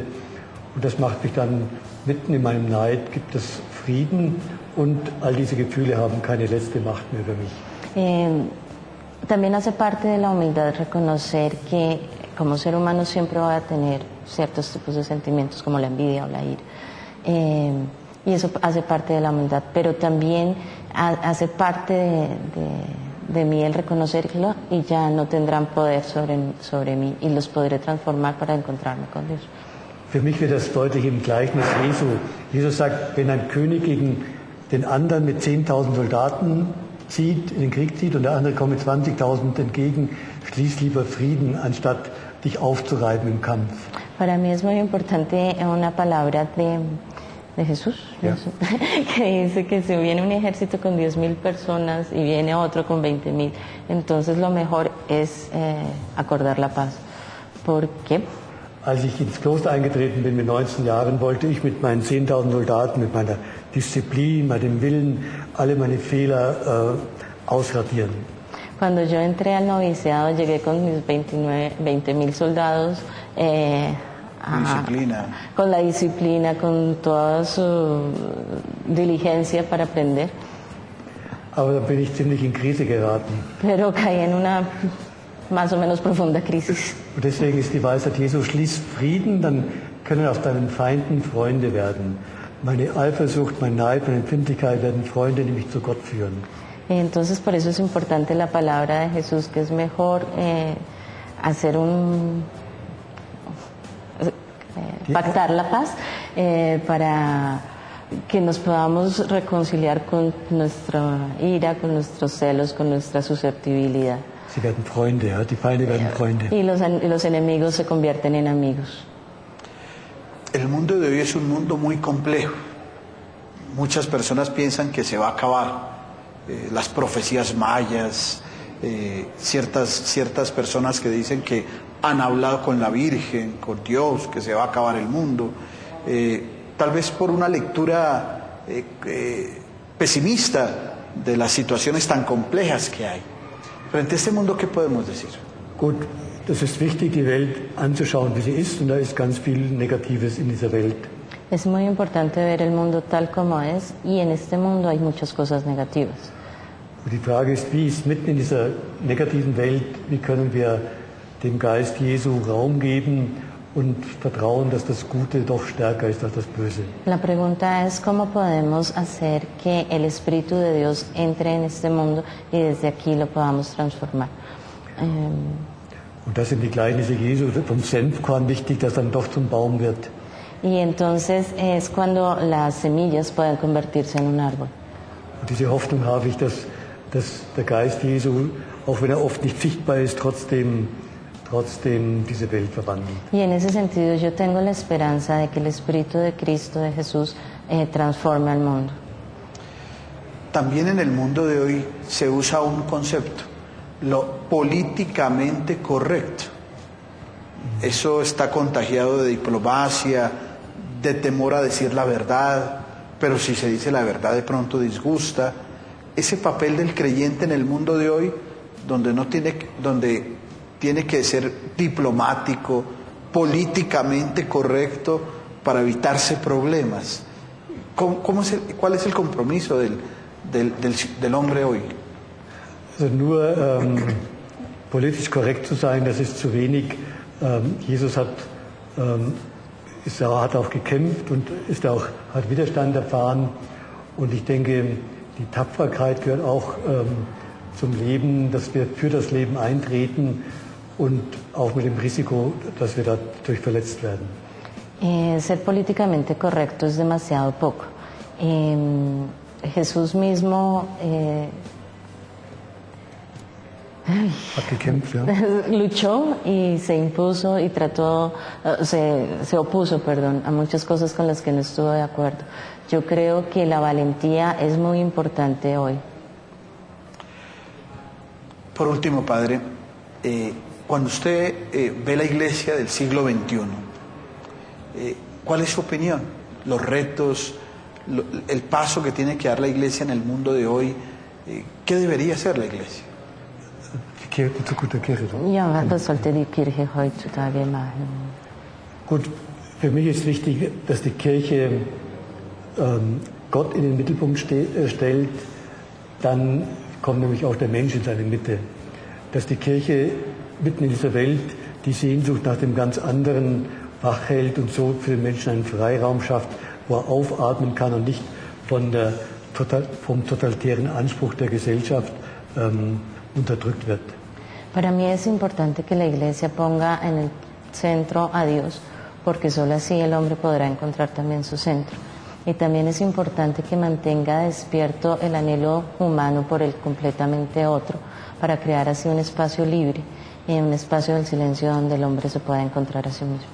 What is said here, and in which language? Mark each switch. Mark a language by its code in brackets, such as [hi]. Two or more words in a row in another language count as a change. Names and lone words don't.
[de] Und das macht mich dann mitten in meinem Neid, gibt es Frieden und all diese Gefühle haben keine letzte Macht mehr über mich. [es] También hace parte de la humildad reconocer que como ser humano siempre va a tener ciertos tipos de sentimientos como la envidia o la ira. Y eso hace parte de la humildad, pero también hace parte de mí el reconocerlo y ya no tendrán poder sobre mí y los podré transformar para encontrarme con Dios. [de] Für mich wird das deutlich im Gleichnis Jesu. Jesus sagt, wenn ein König gegen den anderen mit 10.000 Soldaten in den Krieg zieht und der andere kommt mit 20.000 entgegen, schließ lieber Frieden, anstatt dich aufzureiben im Kampf. [es] Para mí es muy importante una palabra de Jesús, Yeah. que dice que si viene un ejército con 10.000 personas y viene otro con 20.000, entonces lo mejor es acordar la paz. ¿Por qué? [de] Als ich ins Kloster eingetreten bin mit 19 Jahren, wollte ich mit meinen 10.000 Soldaten, mit meiner Disziplin, meinem Willen, alle meine Fehler ausradieren. [es] Cuando yo entré al noviciado, llegué con mis 20.000 soldados, Disciplina. con la disciplina, con toda su diligencia para aprender, [de] Aber da bin ich ziemlich in Krise geraten. [es] pero caí en una más o menos profunda crisis. [de] Und deswegen ist die Weisheit Jesu, schließ Frieden, dann können aus deinen Feinden Freunde werden. Meine Eifersucht, mein Neid, meine Empfindlichkeit werden Freunde, die mich zu Gott führen. [es] Entonces, por eso es importante la palabra de Jesús, que es mejor hacer pactar la paz para que nos podamos reconciliar con nuestra ira, con nuestros celos, con nuestra susceptibilidad. [de] Sie werden Freunde, ja? Die Feinde werden Freunde. [es] Y los enemigos se convierten en amigos. El mundo de hoy es un mundo muy complejo. Muchas personas piensan que se va a acabar. Las profecías mayas, ciertas personas que dicen que han hablado con la Virgen, con Dios, que se va a acabar el mundo. Tal vez por una lectura pesimista de las situaciones tan complejas que hay. Frente a este mundo, ¿qué podemos decir? [de] Gut, das ist wichtig, die Welt anzuschauen, wie sie ist, und da ist ganz viel Negatives in dieser Welt. [es] Es muy importante ver el mundo tal como es, y en este mundo hay muchas cosas negativas. [de] Und die Frage ist, wie ist mitten in dieser negativen Welt, wie können wir dem Geist Jesu Raum geben und vertrauen, dass das Gute doch stärker ist als das Böse. [es] La pregunta es cómo podemos hacer que el Espíritu de Dios entre en este mundo y desde aquí lo podamos transformar. [de] Und das sind die Gleichnisse Jesu vom Senfkorn wichtig, das dann doch zum Baum wird. [es] Y entonces es cuando las semillas pueden convertirse en un árbol. [de] Und diese Hoffnung habe ich, dass der Geist Jesu, auch wenn er oft nicht sichtbar ist, trotzdem diese Welt verwandelt. [es] Y en ese sentido yo tengo la esperanza de que el Espíritu de Cristo, de Jesús, transforme al mundo. También en el mundo de hoy se usa un concepto, lo políticamente correcto. Eso está contagiado de diplomacia, de temor a decir la verdad, pero si se dice la verdad de pronto disgusta. Ese papel del creyente en el mundo de hoy, donde tiene que ser diplomático, políticamente correcto para evitarse problemas. ¿Cuál es el compromiso del hombre hoy? [de] Also nur politisch korrekt zu sein, das ist zu wenig. Jesus hat auch gekämpft und hat Widerstand erfahren. Und ich denke, die Tapferkeit gehört auch zum Leben, dass wir für das Leben eintreten und auch mit dem Risiko, dass wir dadurch verletzt werden. [es] Ser políticamente correcto es demasiado poco. Jesús mismo [de] Hat gekämpft, ja. [es] luchó y se impuso y se opuso, a muchas cosas con las que no estuvo de acuerdo. Yo creo que la valentía es muy importante hoy. Por último, Padre, cuando usted ve la iglesia del siglo XXI, ¿cuál es su opinión? Los retos, el paso que tiene que dar la iglesia en el mundo de hoy, ¿qué debería hacer la iglesia? [de] Die Kirche, zu guter Kirche. Ja, was sollte die Kirche heutzutage machen? Gut, für mich ist wichtig, dass die Kirche Gott in den Mittelpunkt stellt. Dann kommt nämlich auch der Mensch in seine Mitte. Dass die Kirche mitten in dieser Welt die Sehnsucht nach dem ganz anderen wach hält und so für den Menschen einen Freiraum schafft, wo er aufatmen kann und nicht vom totalitären Anspruch der Gesellschaft unterdrückt wird. [es] Para mí es importante que la Iglesia ponga en el centro a Dios, porque solo así el hombre podrá encontrar también su centro. Y también es importante que mantenga despierto el anhelo humano por el completamente otro, para crear así un espacio libre y un espacio del silencio donde el hombre se pueda encontrar a sí mismo.